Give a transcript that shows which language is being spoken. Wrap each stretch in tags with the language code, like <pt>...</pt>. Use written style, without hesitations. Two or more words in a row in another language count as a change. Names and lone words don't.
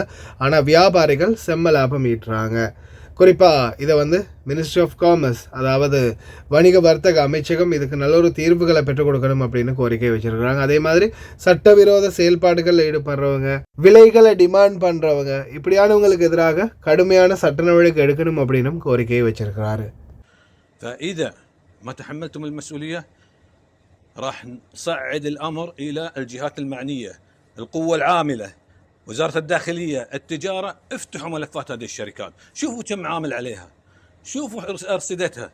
<ta>ஆனால் வியாபாரிகள் செம்ம லாபம் ஈட்டுறாங்க. குறிப்பாக இதை வந்து</ta> <en>ministry of commerce,</en> <ta>அதாவது வணிக வர்த்தக அமைச்சகம் இதுக்கு நல்ல ஒரு தீர்வுகளை பெற்றுக் கொடுக்கணும் அப்படின்னு கோரிக்கை வச்சுருக்கிறாங்க. அதே மாதிரி சட்டவிரோத செயல்பாடுகளில் ஈடுபடுறவங்க, விலைகளை டிமாண்ட் பண்ணுறவங்க, இப்படியானவங்களுக்கு எதிராக கடுமையான சட்ட நடவடிக்கை எடுக்கணும் அப்படின்னும் கோரிக்கையை வச்சிருக்கிறாரு.</ta> <ar>ما تحملتم المسؤولية راح نصعد الأمر إلى الجهات المعنية، القوة العاملة، وزارة الداخلية، التجارة. افتحوا ملفات هذه الشركات، شوفوا كم عامل عليها، شوفوا أرصدتها.</ar>